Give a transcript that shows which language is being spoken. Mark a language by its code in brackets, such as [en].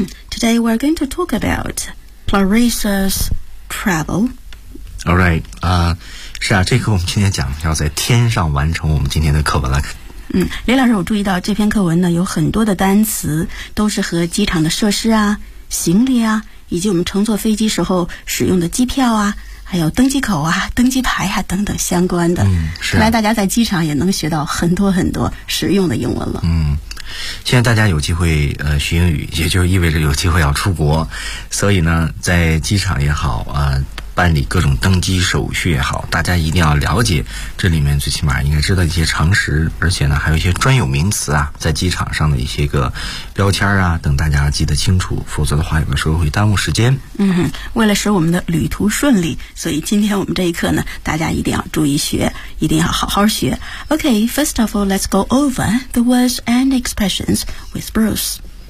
[en] Today we're going to talk about Clarissa's travel. All right. [zh] 是啊，这个我们今天讲要在天上完成我们今天的课文了。李老师，我注意到这篇课文呢有很多的单词都是和机场的设施啊、行李啊，以及我们乘坐飞机时候使用的机票啊，还有登机口啊、登机牌啊等等相关的。是、啊、看来大家在机场也能学到很多很多实用的英文了。现在大家有机会学英语，也就意味着有机会要出国，所以呢在机场也好啊、办理各种登机手续也好，大家一定要了解这里面最起码应该知道一些常识，而且呢还有一些专有名词啊，在机场上的一些个标签啊等大家记得清楚，否则的话有的时候会耽误时间。为了使我们的旅途顺利，所以今天我们这一课呢大家一定要注意学，一定要好好学。 [en] OK, first of all, let's go over the words and expressions with Bruce.